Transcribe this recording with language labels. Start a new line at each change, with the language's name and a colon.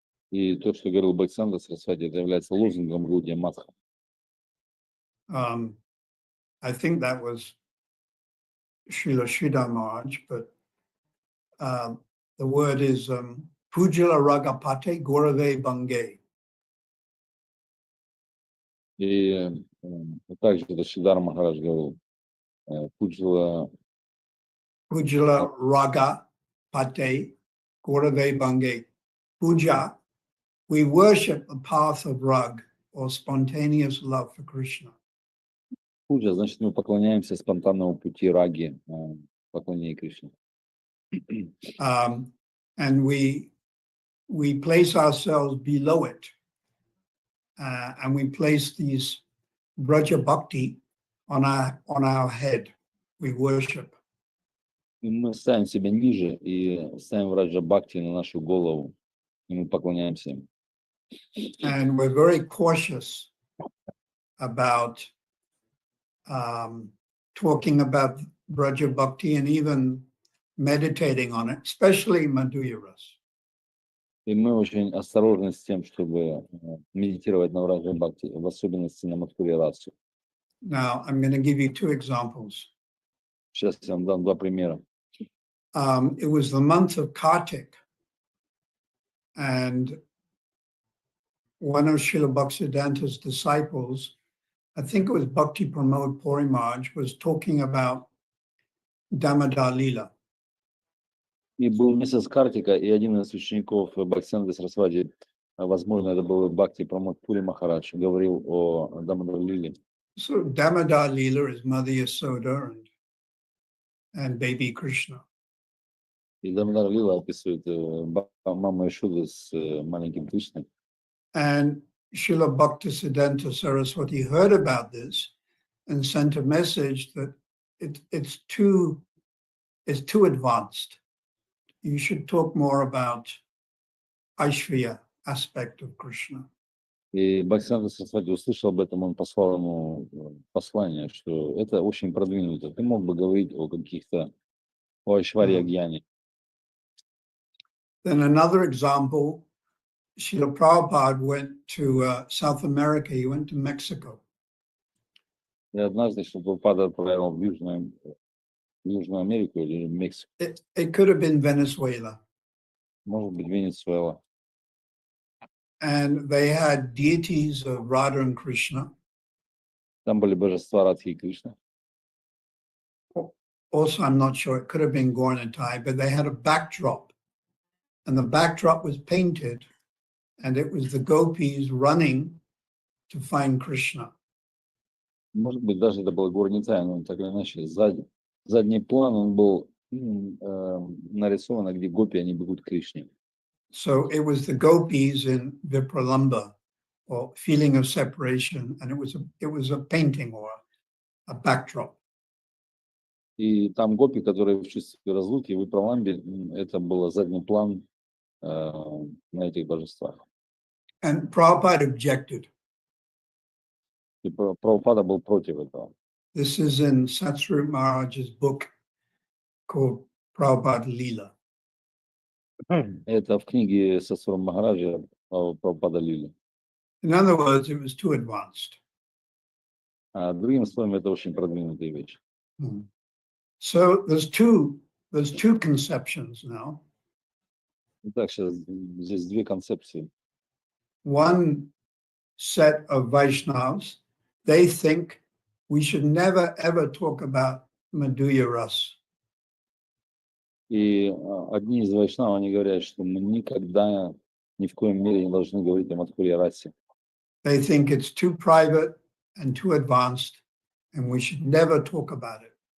Russian: И то, что говорил Бхактисиддханта Сарасвати, это является лозунгом Гаудия Матха.
English: I think that was Srila Sridhar Maharaj, but the word is
Bangla: Pujala Ragapate Gaurave Bange.
Russian: И также это Шридар Махарадж говорил, Пуджала
Bangla: Raga Pate Gaurave Bange.
English: Puja, we worship the path of rag or spontaneous love for Krishna.
Russian: Пуджа, значит, мы поклоняемся спонтанному пути раги, поклонения Кришне.
English: And we place ourselves below it. And we place these Braja Bhakti on our head. We worship.
Russian: И мы ставим себя ниже и ставим Враджа Бхакти на нашу голову, и мы поклоняемся им.
English: And we're very cautious about talking about Braja Bhakti and even meditating on it, especially Madhurya Ras.
Russian: И мы очень осторожны с тем, чтобы медитировать на Враджа Бхакти, в особенности на Мадхурья Расу.
English: Now, I'm going to give you two examples.
Russian: Сейчас я вам дам два примера.
English: It was the month of Kartik, and one of Srila Bhaktisiddhanta's disciples, I think it was Bhakti Pramod Puri Maharaj, was talking about Damodar Lila.
Russian: И был месяц Картика, и один из учеников Бхактисиддханты Сарасвати, возможно, это был Бхакти Прамод Пури Махарадж, говорил о Дамодар Лиле.
English: So Damodar Lila is Mother Yasoda and baby Krishna.
Russian: И Дамодар Лила описывает маму Ишуды с маленьким Кришной.
English: And Srila Bhaktisiddhanta Saraswati heard about this, and sent a message that it's too advanced. You should talk more about Aishvarya aspect of Krishna.
Russian: И Бхактисиданта Сарасвати услышал об этом, он послал ему послание, что это очень продвинуто. Ты мог бы говорить о каких-то, о Айшварья Гьяне.
English: Then another example, Srila Prabhupada went to South America, he went to Mexico.
Russian: И однажды, что Прабхупада отправил в Южную Америку или Мексику,
English: It could have been Venezuela.
Russian: может быть, Венесуэла.
English: And they had deities of Radha and Krishna.
Russian: Там были божества Радхи и Кришны.
English: Also, I'm not sure, it could have been Gauranatai, but they had a backdrop. And the backdrop was painted, and it was the gopis running to find Krishna.
Russian: Может быть, даже это был Горнитай, но так или иначе, задний план, он был нарисован, где гопи, они бегут к Кришне.
English: So it was the gopis in Vipralamba, or feeling of separation, and it was a painting or a backdrop.
Russian: И там гопи, которые в чувстве разлуки, в Ипраламбе, это был задний план на этих божествах.
English: And Prabhupada objected.
Russian: И Прабхупада был против этого.
English: This is in Goswami Maharaj's book called Prabhupada Leela.
Russian: Это в книге Госвами Махараджа Прабхупада Лили.
English: In other words, it was too advanced.
Russian: А другими словами, это очень продвинутая вещь.
English: So there's two conceptions now.
Russian: Итак, сейчас здесь две концепции.
English: One set of Vaishnavas, they think we should never ever talk about Madhurya Ras.
Russian: И одни из вайшнав, они говорят, что мы никогда, ни в коем мере не должны говорить о Мадхурья расе.
English: They think it's too private and too advanced, and we should never talk about it.